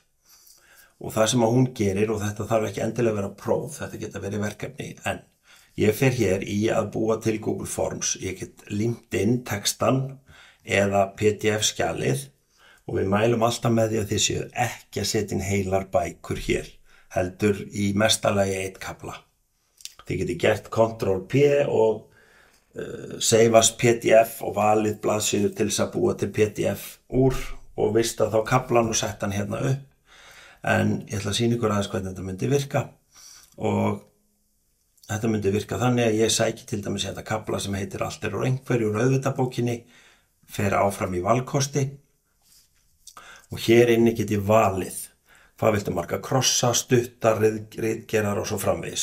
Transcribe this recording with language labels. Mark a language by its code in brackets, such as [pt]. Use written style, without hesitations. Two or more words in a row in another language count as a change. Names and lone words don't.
[is] Og það sem hún gerir, og þetta þarf ekki endilega að vera próf, þetta geta verið verkefni, en ég fer hér í að búa til Google Forms. Ég get límt inn textan eða PDF-skjalið og við mælum alltaf með því að þið séu ekki að setja inn heilar bækur hér, heldur í mestalagi 1 kafla. Þið geti gert Ctrl+P og [en] save as PDF [is] og valið blaðsíður til þess að búa til PDF úr og vista þá kaflan og sett hann hérna upp. En ég ætla að sýna ykkur aðeins hvernig þetta myndi virka og þetta myndi virka þannig að ég sæki til dæmis hérna kafla sem heitir Allt úr einhverju úr auðvitabókinni, fer áfram í valkosti og hér inni get ég valið hvað viltu marga krossa, stuttar, ritgerar og svo framvegis.